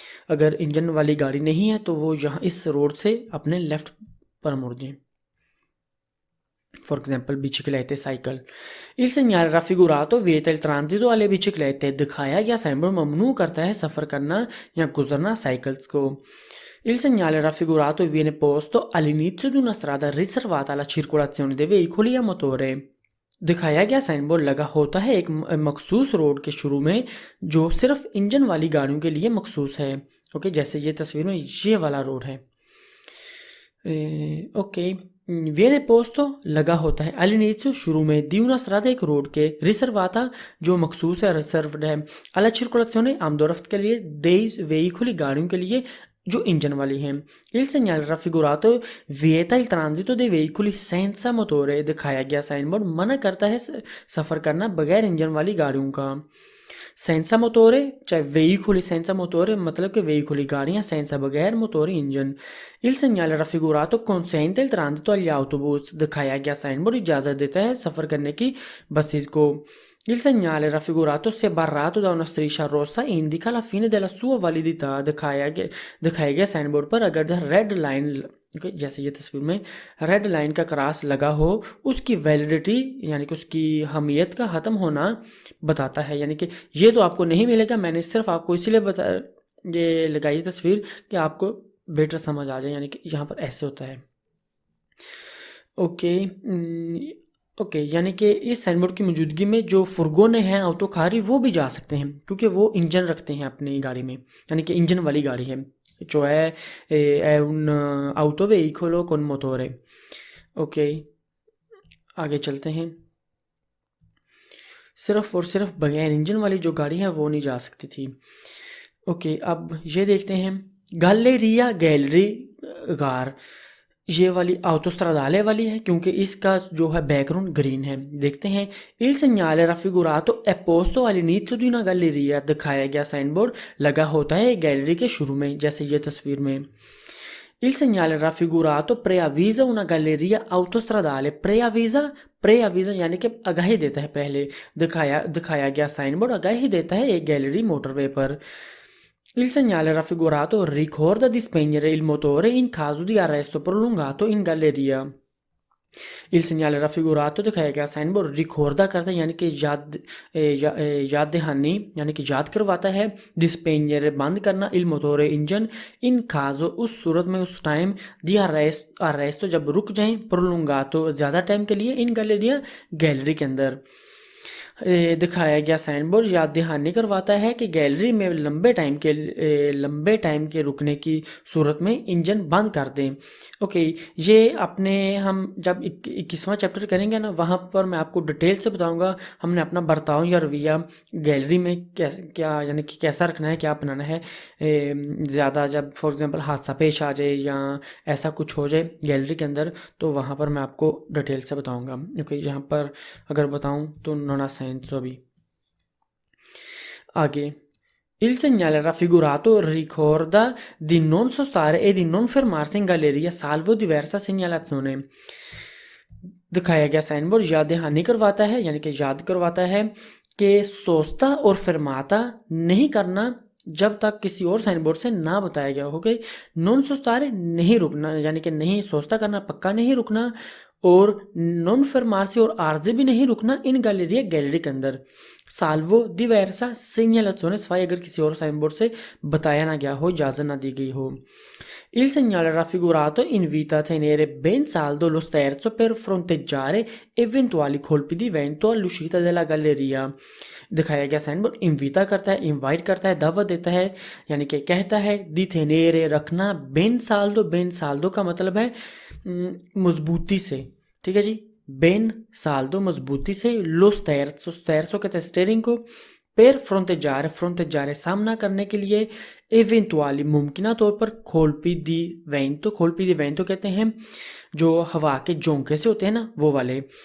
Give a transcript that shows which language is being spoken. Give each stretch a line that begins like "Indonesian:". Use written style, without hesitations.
Hindi: अगर इंजन वाली गाड़ी नहीं है तो वो यहाँ इस रोड से अपने लेफ्ट पर मुड़ जाएं।
Italian: For esempio biciclette, cycle। Il segnale raffigurato vieta il transito alle biciclette,
Hindi: दिखाया गया साइन बोर्ड ममनू करता है सफ़र करना या गुजरना साइकिल्स को।
Italian: Il segnale raffigurato viene posto all'inizio di una strada riservata alla circolazione dei veicoli a motore।
Hindi: दिखाया गया साइन बोर्ड लगा होता है एक मखसूस रोड के शुरू में जो सिर्फ इंजन वाली गाड़ियों के लिए मखसूस है। ओके, जैसे ये तस्वीर में ये वाला रोड है। ओके,
Italian: viene posto
Hindi: लगा होता है
Italian: all'inizio
Hindi: शुरू में,
Italian: di una strada
Hindi: एक रोड के,
Italian: riservata
Hindi: जो मखसूस है, रिजर्व्ड है,
Italian: alla circolazione
Hindi: आमदोरफ्त के लिए,
Italian: dei veicoli
Hindi: गाड़ियों के लिए जो इंजन वाली हैं।
Italian: Il segnale raffigurato vieta il transito dei veicoli senza motore,
Hindi: दिखाया गया साइन बोर्ड मना करता है सफ़र करना बगैर इंजन वाली गाड़ियों का।
Italian: Senza motore, cioè veicoli senza motore,
Hindi: मतलब कि
Italian: veicoli
Hindi: गाड़ियाँ
Italian: senza
Hindi: बगैर मोटोरी engine.
Italian: Il segnale raffigurato consente il transito agli autobus.
Hindi: दिखाया गया साइन बोर्ड इजाज़त देता है सफ़र करने की बसेस को.
Italian: Il segnale raffigurato, se barrato da una striscia rossa, indica la fine della sua validità.
Hindi: दिखाया गया साइन बोर्ड पर अगर रेड लाइन, जैसे ये तस्वीर में रेड लाइन का क्रॉस लगा हो, उसकी वैलिडिटी यानी कि उसकी हमियत का ख़त्म होना बताता है. यानी कि ये तो आपको नहीं मिलेगा, मैंने सिर्फ आपको इसीलिए ये लगाई तस्वीर कि आपको बेटर समझ आ जाए. यानी कि यहाँ पर ऐसे होता है. ओके. ओके, यानी कि इस साइन बोर्ड की मौजूदगी में जो फुरगोने हैं ऑटोकारी वो भी जा सकते हैं, क्योंकि वो इंजन रखते हैं अपनी गाड़ी में, यानी कि इंजन वाली गाड़ी है जो
Italian: è un autoveicolo con motore.
Hindi: Okay, आगे चलते हैं. सिर्फ और सिर्फ बगैर इंजन वाली जो गाड़ी है वो नहीं जा सकती थी. ओके, अब ये देखते हैं गैलरिया गैलरी गार. ये वाली autostradale वाली है क्योंकि इसका जो है बैकग्राउंड ग्रीन है. देखते हैं.
Italian: Il segnale raffigurato è posto all'inizio di una galleria.
Hindi: दिखाया गया साइन बोर्ड लगा होता है गैलरी के शुरू में, जैसे ये तस्वीर में.
Italian: Il segnale raffigurato preavvisa una galleria autostradale.
Hindi: preavvisa यानी कि आगाही देता है पहले. दिखाया गया साइन बोर्ड आगाही देता है एक गैलरी मोटरवे पर.
Italian: Il segnale raffigurato ricorda di spegnere il motore in caso di arresto prolungato in galleria. Il segnale raffigurato
Hindi: दिखाया गया साइन बोर्ड रिकॉर्डा करता है यानी कि याद दहानी यानी कि याद करवाता है.
Italian: di spegnere
Hindi: बंद करना,
Italian: il motore
Hindi: engine,
Italian: in caso
Hindi: उस सूरत में, उस टाइम,
Italian: di arresto
Hindi: जब रुक जाएं,
Italian: prolungato
Hindi: ज़्यादा टाइम के लिए,
Italian: in galleria
Hindi: गैलरी के अंदर. दिखाया गया साइन बोर्ड याद दहानी करवाता है कि गैलरी में लंबे टाइम के रुकने की सूरत में इंजन बंद कर दें. ओके, ये अपने हम जब 21वां चैप्टर करेंगे ना, वहाँ पर मैं आपको डिटेल से बताऊंगा हमने अपना बर्ताव या रवैया गैलरी में क्या यानी कि कैसा रखना है, क्या अपनाना है. ज़्यादा जब फॉर एग्जांपल हादसा पेश आ जाए या ऐसा कुछ हो जाए गैलरी के अंदर, तो वहाँ पर मैं आपको डिटेल से बताऊँगा. ओके, यहाँ पर अगर बताऊँ तो नोना अभी आगे.
Italian: Il segnale raffigurato ricorda di non sostare e di non fermarsi in galleria salvo diversa segnalazione.
Hindi: दिखाया गया साइन बोर्ड याद दहानी करवाता है यानी कि याद करवाता है कि सोस्ता और फरमाता नहीं करना जब तक किसी और साइन बोर्ड से ना बताया गया हो. कि नॉन सोस्तारे नहीं रुकना यानी कि नहीं सोचता करना, पक्का नहीं रुकना, और नॉन फरमासी और आर्जे भी नहीं रुकना इन गैलरी के अंदर. साल्वो डिवर्सा segnalazione सिवाय अगर किसी और साइन बोर्ड से बताया ना गया हो, इजाज़त ना दी गई हो.
Italian: Il segnale raffigurato invita a tenere ben saldo lo sterzo per fronteggiare eventuali colpi di vento all'uscita della galleria.
Hindi: दिखाया गया साइन बोर्ड इन्विटा करता है, इनवाइट करता है, दावत देता है, यानी कि कहता है दी थेनेरे रखना, बेन साल्दो का मतलब है मजबूती से. ठीक है जी, बेन साल्दो मजबूती से, लो स्टेर्सो कहते हैं स्टेयरिंग को, पेर फ्रोंटेजारे सामना करने के लिए, एवेंटुअली मुमकिन तौर पर, खोलपी दी वेंतो कहते हैं जो हवा के झोंके से होते हैं ना, वो वाले.